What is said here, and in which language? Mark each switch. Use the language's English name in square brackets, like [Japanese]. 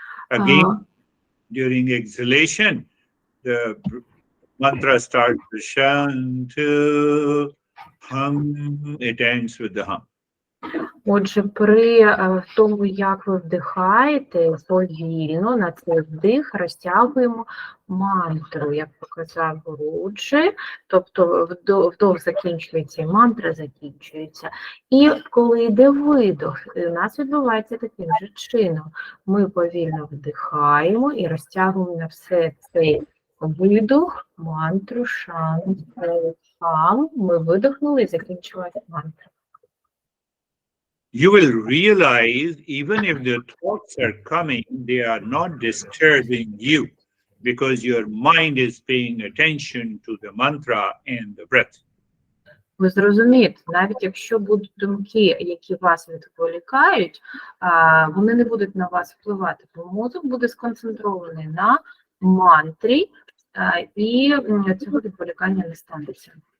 [English] Again, during exhalation, the mantra starts with shantu, hum. It ends with the hum. [Ukrainian] Отже, при тому, як ви вдихаєте, повільно на цей вдих розтягуємо мантру, як показав Гуру-джі, тобто вдох закінчується і мантра закінчується. І коли йде видох, у нас відбувається таким же чином. Ми повільно вдихаємо і розтягуємо на все цей видох, мантру, шам, ми видихнули і закінчилась мантра. [English] You will realize even if the thoughts are coming, they are not disturbing you because your mind is paying attention to the mantra and the breath. [Ukrainian] Ви зрозумієте, навіть якщо будуть думки, які вас відволікають, вони не будуть на вас впливати, бо мозок буде сконцентрований на мантрі, і цього відволікання не станеться.